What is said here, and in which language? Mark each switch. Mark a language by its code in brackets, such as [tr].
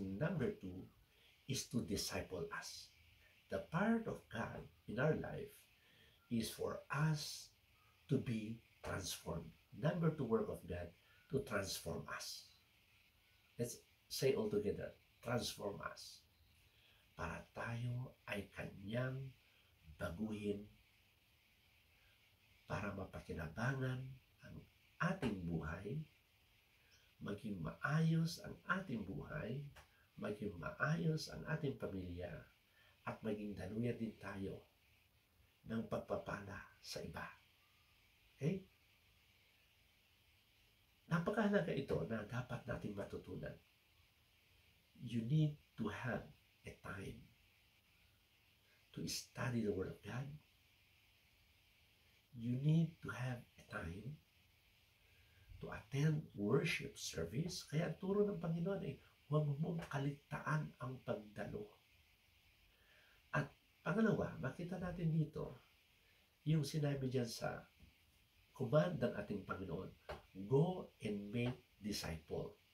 [en] Number two is to disciple us. The part of God in our life is for us to be transformed. Number two work of God, to transform us. Let's say all together, transform us. [tl] Para tayo ay kanyang baguhin, para mapakinabangan ang ating buhay, maging maayos ang ating buhay, maging maayos ang ating pamilya, at maging daluyan din tayo ng pagpapala sa iba. Okay? Napakahalaga ito na dapat nating matutunan. [en] You need to have a time to study the Word of God. You need to have a time to attend worship service. [tl] Kaya ang turo ng Panginoon ay huwag mong kaligtaan ang pagdalo. At pangalawa, makita natin dito yung sinabi dyan sa command ng ating Panginoon, [en] go and make disciple.